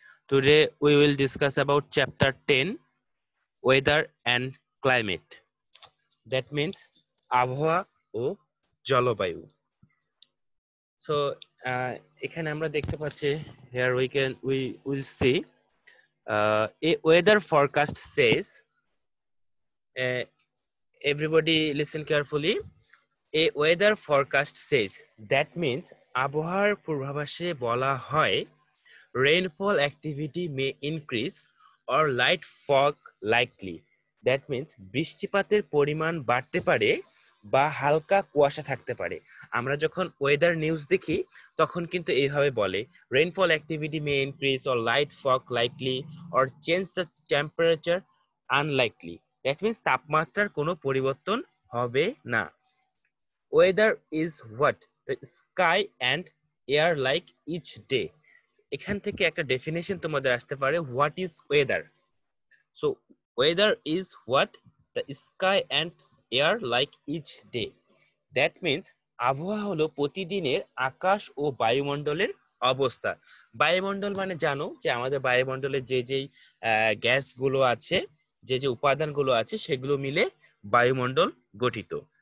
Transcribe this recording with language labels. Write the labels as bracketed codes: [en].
[en] Today we will discuss about chapter 10, weather and climate. That means [bn] আবহাওয়া ও জলবায়ু। [en] So [bn] এখানে আমরা দেখতে পাচ্ছি [en] here we will see a weather forecast says uh, everybody listen carefully. A weather forecast says that means [bn] আবহাওয়ার পূর্বাভাসে বলা হয় [en] rainfall activity may increase or light fog likely. That means [bn] বৃষ্টিপাতের পরিমাণ বাড়তে পারে বা হালকা কুয়াশা থাকতে পারে। আমরা যখন ওয়েদার নিউজ দেখি তখন কিন্তু এইভাবে বলে [en] rainfall activity may increase or light fog likely or change the temperature unlikely. That means [bn] তাপমাত্রার কোনো পরিবর্তন হবে না। [en] Weather is what? The sky and air like each day. [bn] এখান থেকে একটা ডেফিনেশন তোমাদের আসতে পারে [en] What is weather. So weather is what the sky and air like each day. That means [bn] আবহাওয়া হলো প্রতিদিনের আকাশ ও বায়ুমণ্ডলের অবস্থা। বায়ুমণ্ডল মানে জানো যে আমাদের বায়ুমণ্ডলে যে যেই গ্যাসগুলো আছে, যে যে উপাদানগুলো আছে সেগুলো মিলে বায়ুমণ্ডল গঠিত।